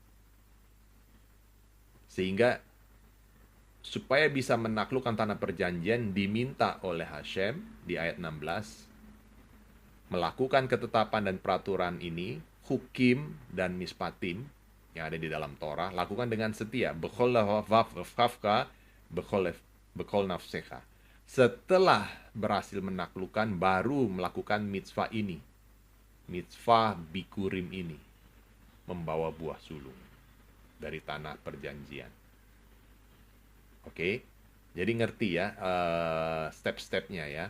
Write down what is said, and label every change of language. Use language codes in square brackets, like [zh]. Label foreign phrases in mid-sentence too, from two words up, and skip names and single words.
[id] Sehingga supaya bisa menaklukkan tanah perjanjian diminta oleh Hashem di ayat 16 melakukan ketetapan dan peraturan ini, hukim dan mispatim yang ada di dalam Torah, lakukan dengan setia. [he] בכל לבבך, בכל נפשך. [id] Setelah berhasil menaklukkan, baru melakukan mitzvah ini. Mitzvah bikurim ini, membawa buah sulung dari tanah perjanjian. Oke, jadi ngerti ya step-stepnya ya.